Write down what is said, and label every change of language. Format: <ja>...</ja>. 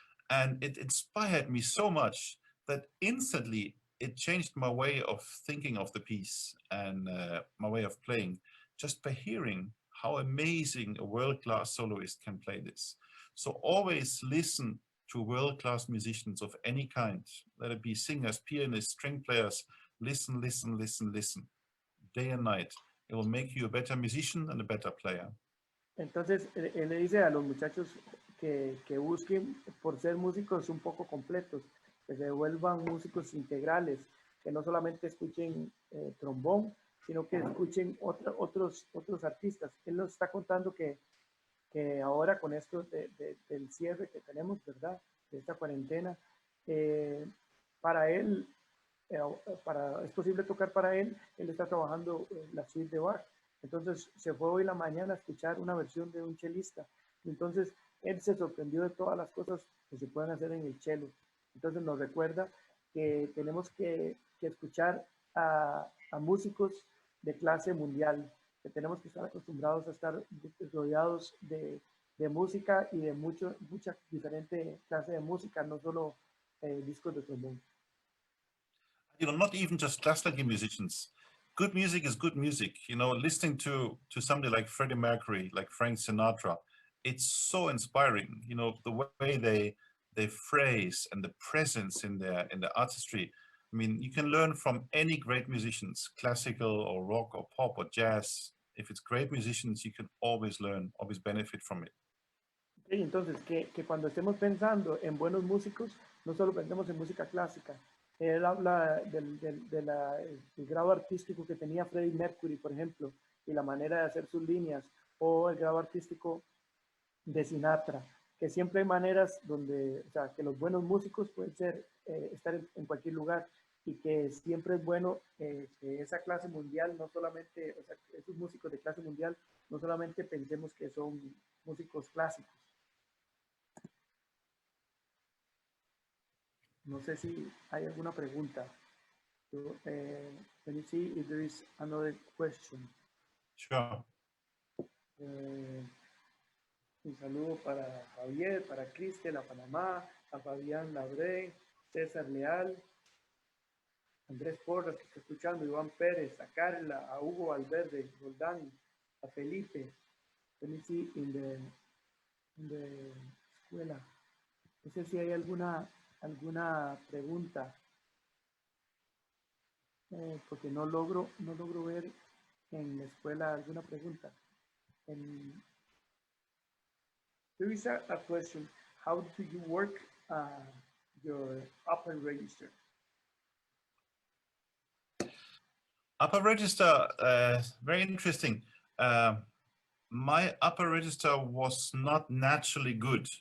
<en>And it inspired me so much that instantly it changed my way of thinking of the piece and my way of playing, just by hearing how amazing a world-class soloist can play this. So always listen to world-class musicians of any kind, let it be singers, pianists, string players. Listen, listen, listen, listen, day and night. It will make you a better musician and a better player.</en> <es>Entonces, él le dice a los muchachos que busquen por ser músicos un poco completos, que se vuelvan músicos integrales, que no solamente escuchen trombón, sino que escuchen otros artistas. Él nos está contando que ahora con esto del cierre que tenemos, ¿verdad? De esta cuarentena, para él, es posible tocar para él está trabajando la suite de Bach. Entonces se fue hoy la mañana a escuchar una versión de un chelista. Entonces él se sorprendió de todas las cosas que se pueden hacer en el cello. Entonces nos recuerda que tenemos que escuchar a músicos de clase mundial, que tenemos que estar acostumbrados a estar rodeados de música y de mucha diferente clase de música, no solo discos de trombón.</es> <en>You know, not even just classical musicians. Good music is good music. You know, listening to somebody like Freddie Mercury, like Frank Sinatra, it's so inspiring. You know, the way they phrase and the presence in the artistry. I mean, you can learn from any great musicians, classical or rock or pop or jazz. If it's great musicians, you can always learn, always benefit from it.</en> <es>Okay, entonces, que cuando estemos pensando en buenos músicos, no solo pensemos en música clásica. Él habla del grado artístico que tenía Freddie Mercury, por ejemplo, y la manera de hacer sus líneas, o el grado artístico de Sinatra, que siempre hay maneras donde, o sea, que los buenos músicos pueden ser, estar en cualquier lugar, y que siempre es bueno que esa clase mundial, no solamente, o sea, esos músicos de clase mundial, no solamente pensemos que son músicos clásicos. No sé si hay alguna pregunta.</es> <en>So, let me see if there is another question. Sure.</en> <es>Un saludo para Javier, para Cristel, a Panamá, a Fabián Labré, César Leal, Andrés Porras, que está escuchando, Iván Pérez, a Carla, a Hugo Valverde, Roldán, a Felipe.</es> <en>Let me see in the escuela.</en> <es>No sé si hay alguna pregunta, porque no logro ver en la escuela alguna pregunta.</es> <en>There is a question. How do you work your upper register? Upper register, very interesting. My upper register was not naturally good.</en>